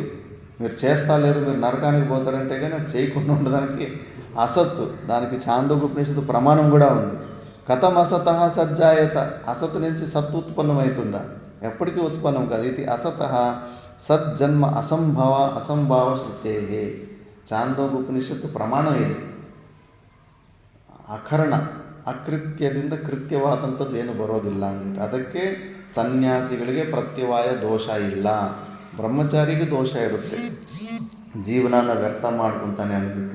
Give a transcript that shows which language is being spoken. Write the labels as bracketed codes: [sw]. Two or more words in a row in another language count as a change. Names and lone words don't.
[te] మీరు చేస్తా లేరు, మీరు నరకానికి పోతారంటే కానీ అది చేయకుండా ఉండడానికి అసత్తు. దానికి ఛాందోగ్యోపనిషత్తు ప్రమాణం కూడా ఉంది. [sa] కథం అసత సజ్జాయత, [te] అసత్ నుంచి సత్ ఉత్పన్నమవుతుందా? ఎప్పటికీ ఉత్పన్నం కాదు. ఇది [sa] అసత సజ్జన్మ అసంభావ శృతే. [kn] ಛಾಂದೋಗ್ಯೋಪನಿಷತ್ತು ಪ್ರಮಾಣ ಇದೆ. ಅಕರಣ ಅಕೃತ್ಯದಿಂದ ಕೃತ್ಯವಾದಂಥದ್ದು ಏನು ಬರೋದಿಲ್ಲ ಅಂದ್ಬಿಟ್ಟು ಅದಕ್ಕೆ ಸನ್ಯಾಸಿಗಳಿಗೆ ಪ್ರತ್ಯವಾಯ ದೋಷ ಇಲ್ಲ, ಬ್ರಹ್ಮಚಾರಿಗೆ ದೋಷ ಇರುತ್ತೆ, ಜೀವನನ ವ್ಯರ್ಥ ಮಾಡ್ಕೊತಾನೆ ಅಂದ್ಬಿಟ್ಟು.